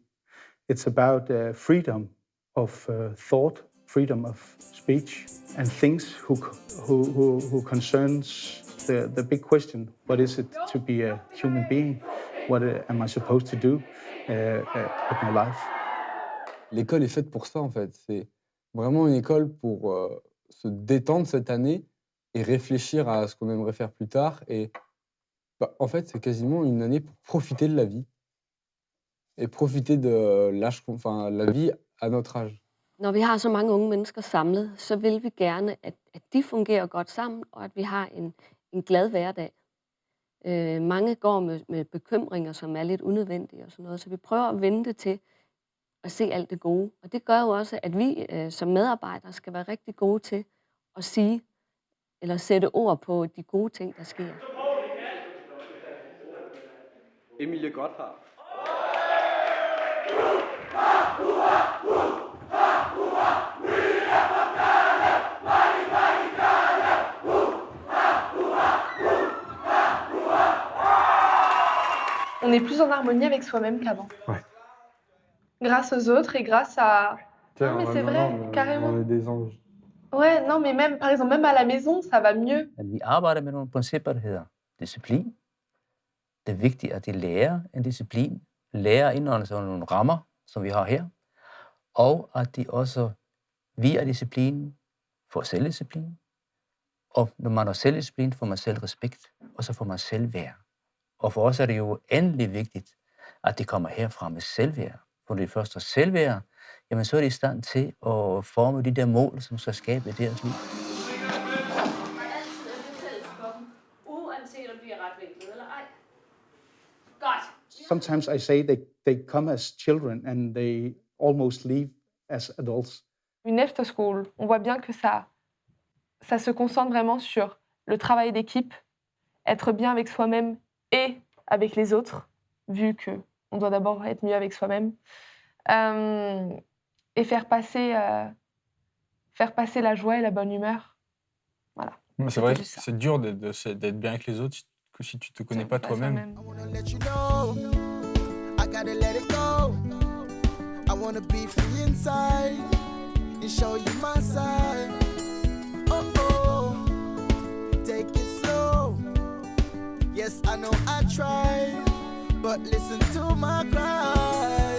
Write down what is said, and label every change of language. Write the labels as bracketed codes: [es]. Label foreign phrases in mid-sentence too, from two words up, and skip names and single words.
[en] It's about freedom of thought, freedom of speech, and things who concerns the big question: what is it to be a human being? What am I supposed to do with my life? [fr] L'école est faite pour ça en fait. C'est vraiment une école pour se détendre cette année et réfléchir à ce qu'on aimerait faire plus tard. Et en fait, c'est quasiment une année pour profiter de la vie et profiter de la vie à notre âge. [da] Når vi har så mange unge mennesker samlet, så vil vi gerne, at de fungerer godt sammen, og at vi har en glad hverdag. Mange går med bekymringer, som er lidt unødvendige og sådan noget, så vi prøver at vende det til at se alt det gode. Og det gør jo også, at vi som medarbejdere skal være rigtig gode til at sige, eller sætte ord på de gode ting, der sker. Emilie Gotthard. [fr] On est plus en harmonie avec soi-même qu'avant. Ouais. Grâce aux autres et grâce à... Tiens, Non, mais c'est vrai, carrément. On est des anges. Ouais, non, mais même, par exemple, même à la maison, ça va mieux. [da] At vi arbejder med nogle principper, der hedder disciplin. Det er vigtigt, at de lærer en disciplin, lærer indordne sig under nogle rammer, som vi har her, og at de også via disciplinen får selvdisciplin. Og når man har selvdisciplin, får man selvrespekt, og så får man selvværd. Og for os er det jo endelig vigtigt, at de kommer herfra med selvværd. For når de først har selvværd, jamen så er de i stand til at forme de der mål, som skal skabe deres liv. Uanset om vi er retvinklet eller ej. Godt. [en] Sometimes I say they come as children and they almost leave as adults. [fr] Une efterskole, on voit bien que ça se concentre vraiment sur le travail d'équipe, être bien avec soi-même et avec les autres, vu que on doit d'abord être mieux avec soi-même, et faire passer la joie et la bonne humeur. Voilà. Mais c'est vrai, juste ça. c'est dur d'être bien avec les autres que si tu te connais pas toi-même. [en] I wanna let you know, I gotta let it go. I wanna be free inside and show you my side. Oh oh, take it slow. Yes, I know I tried, but listen to my cries.